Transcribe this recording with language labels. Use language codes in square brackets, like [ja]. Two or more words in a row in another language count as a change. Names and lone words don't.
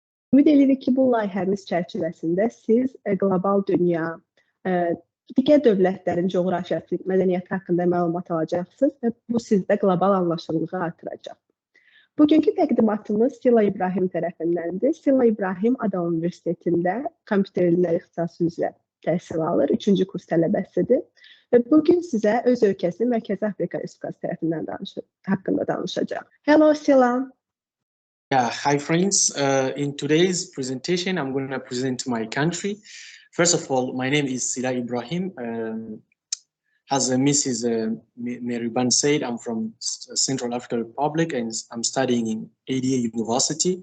[az] Ümid edirik ki, bu layihəmiz çərçivəsində siz qlobal dünya, digər dövlətlərin coğrafiyyası, mədəniyyəti haqqında məlumat alacaqsınız və bu sizdə qlobal anlaşılılığı artıracaq. Bugünkü təqdimatımız Silla İbrahim tərəfindəndir. Silla İbrahim Ada Universitetində kompüter elmləri ixtisası üzrə təhsil alır, 3-cü kurs tələbəsidir. Və bugün sizə öz ölkəsinin Mərkəzi Afrika Respublikası tərəfindən haqqında danışacaq. [en] Hello, Silla. Yeah, hi friends. In today's presentation, I'm going to present my country. First of all, my name is Silla İbrahim. As Mrs. Meriban said, I'm from Central African Republic and I'm studying in ADA University.